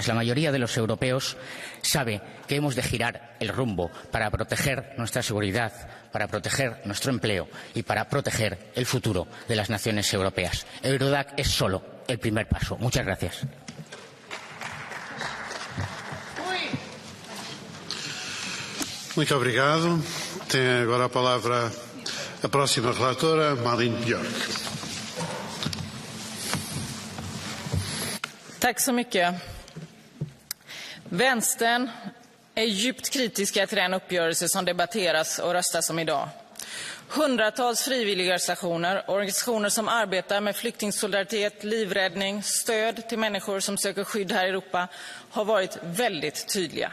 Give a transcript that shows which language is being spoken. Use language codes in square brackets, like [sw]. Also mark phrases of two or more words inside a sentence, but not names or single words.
[es] La mayoría de los europeos sabe que hemos de girar el rumbo para proteger nuestra seguridad, para proteger nuestro empleo y para proteger el futuro de las naciones europeas. Eurodac es solo el primer paso. Muchas gracias. [pt] Muito obrigado. Tem agora a palavra a próxima relatora, Malin Björk. [sv] Tack så mycket. Vänstern är djupt kritiska till den uppgörelse som debatteras och röstas om idag. Hundratals frivilligorganisationer, organisationer som arbetar med flyktingsolidaritet, livräddning, stöd till människor som söker skydd här i Europa har varit väldigt tydliga.